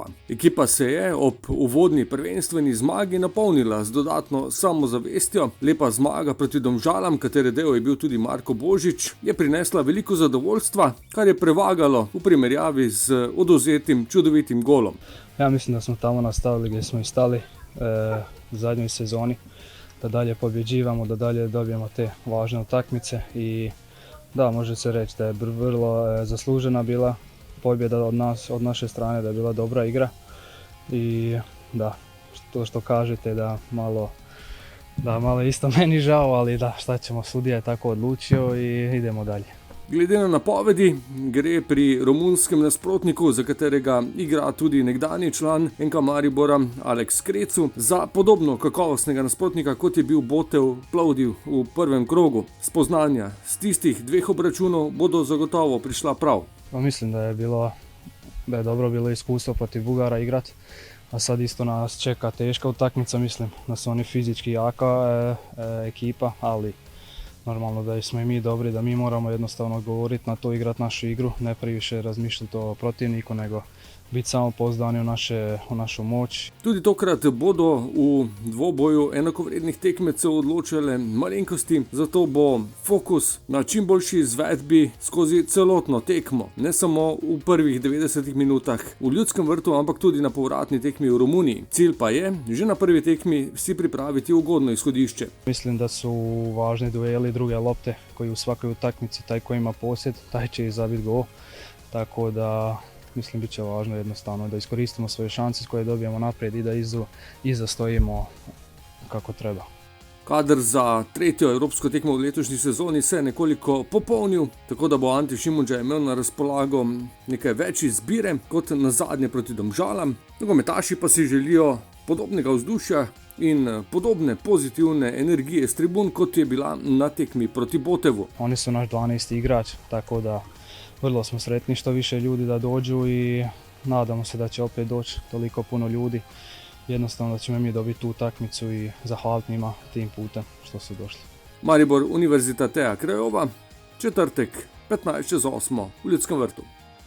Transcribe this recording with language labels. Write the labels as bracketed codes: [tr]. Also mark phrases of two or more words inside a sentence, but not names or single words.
[sl] Ekipa se je ob uvodni prvenstveni zmagi napolnila z dodatno samozavestjo. Lepa zmaga proti Domžalam, katere del je bil tudi Marko Božič, je prinesla veliko zadovoljstva, kar je prevagalo v primerjavi z odvzetim čudovitim golom. [hr] Ja mislim da smo tamo nastavili gdje smo i stali u zadnjoj sezoni. Da dalje pobjeđivamo, da dalje dobijemo te važne utakmice i da, može se reći da je vrlo zaslužena bila pobjeda od naše strane, da je bila dobra igra i da, to što kažete da malo isto meni žao, ali da, šta ćemo, sudija je tako odlučio i idemo dalje. [sl] Glede na napovedi, gre pri romunskem nasprotniku, za katerega igra tudi nekdanji član NK Maribora Aleks Krecu, za podobno kakovostnega nasprotnika, kot je bil Botev Plovdiv v prvem krogu. Spoznanja z tistih dveh obračunov bodo zagotovo prišla prav. [hr] Mislim da je dobro bilo iskustvo protiv Bugara igrat, a sad isto nas čeka teška utakmica, mislim da su oni fizički jaka ekipa, ali normalno da smo i mi dobri, da mi moramo jednostavno odgovoriti na to, igrati našu igru, ne previše razmišljati o protivniku, nego biti samo pouzdani u našu moć. [sl] Tudi tokrat bodo v dvoboju enakovrednih tekmecev odločale malenkosti, zato bo fokus na čim boljši izvedbi skozi celotno tekmo, ne samo v prvih 90 minutah v Ljudskem vrtu, ampak tudi na povratni tekmi v Romuniji. Cilj pa je že na prvi tekmi si pripraviti ugodno izhodišče. [hr] Mislim da su važni dueli druge lopte, koji u svakoj utakmici, taj koji ima posjed, taj će i zabiti gol, tako da mislim bit će važno jednostavno da iskoristimo svoje šanse koje dobijemo naprijed i da iza stojimo kako treba. [sl] Kader za tretjo evropsko tekmo v letošnji sezoni se je nekoliko popolnil, tako da bo Ante Šimundža imel na razpolago nekaj več izbire kot na zadnje proti Domžalam. Nogometaši pa si želijo podobnega vzdušja in podobne pozitivne energije s tribun, kot je bila na tekmi proti Botevu. [hr] Oni su naš 12. igrač, tako da vrlo smo sretni što više ljudi da dođu i nadamo se da će opet doći toliko puno ljudi. Jednostavno da ćemo mi dobiti tu utakmicu i zahvaliti njima tim putem što su došli. [sl] Maribor Univerzitatea Craiova, četvrtek 15:08 v Ljudskem vrtu.